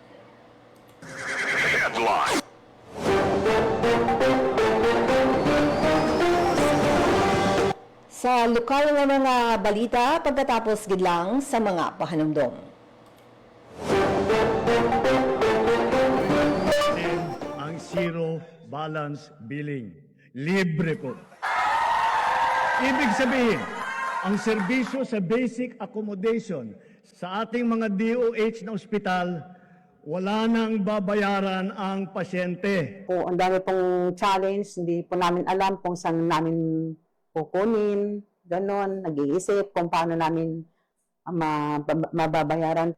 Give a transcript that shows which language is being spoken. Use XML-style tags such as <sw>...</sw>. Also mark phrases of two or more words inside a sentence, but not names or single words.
<hil>Sa lokal nga mga balita pagkatapos gidlang sa mga pahanumdom.</hil> <en>Ang zero balance billing.</en> <tl>Libre po. Ibig sabihin, ang serbisyo sa</tl> <en>basic accommodation</en> <tl>sa ating mga DOH na ospital, wala nang babayaran ang pasyente. Po, ang dami pong challenge, hindi po namin alam kung saan namin kukunin, ganon, nag-iisip kung paano namin mababayaran.</tl>